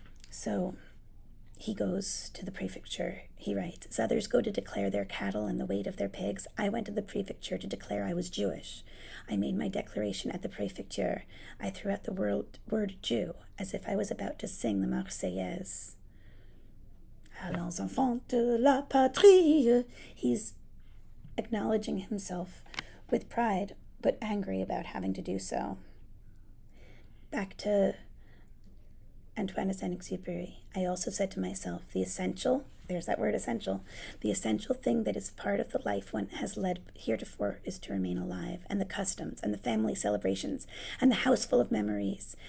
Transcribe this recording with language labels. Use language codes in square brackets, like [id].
[en] So he goes to the prefecture. He writes, as others go to declare their cattle and the weight of their pigs, I went to the prefecture to declare I was Jewish. I made my declaration at the prefecture. I threw out the word Jew, as if I was about to sing the Marseillaise. [fr] Allons enfants de la patrie. [en] He's acknowledging himself with pride, but angry about having to do so. Back to Antoine de Saint-Exupéry. I also said to myself, the essential, there's that word essential, the essential thing that is part of the life one has led heretofore is to remain alive, and the customs, and the family celebrations, and the house full of memories.